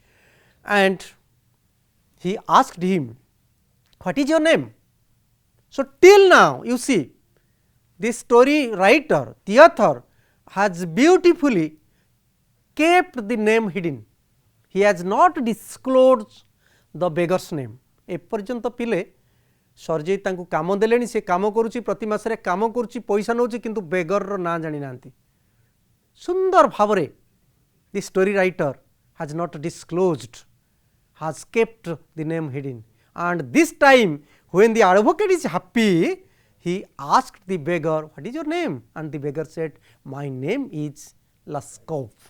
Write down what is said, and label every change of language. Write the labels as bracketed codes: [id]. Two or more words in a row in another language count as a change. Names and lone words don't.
[en] And he asked him, what is your name? So, till now you see, this story writer, the author has beautifully kept the name hidden. He has not disclosed the beggar's name. [or] ଏପର୍ଯ୍ୟନ୍ତ ପିଲେ ସର୍ଜୟ ତାଙ୍କୁ କାମ ଦେଲେଣି, ସେ କାମ କରୁଛି, ପ୍ରତି ମାସରେ କାମ କରୁଛି, ପଇସା ନଉଛି, କିନ୍ତୁ ବେଗର ର ନା ଜାଣି ନାହାନ୍ତି. ସୁନ୍ଦର ଭାବରେ [en] the story writer has not disclosed, has kept the name hidden, and this time when the advocate is happy, he asked the beggar, what is your name? And the beggar said, my name is Laskov.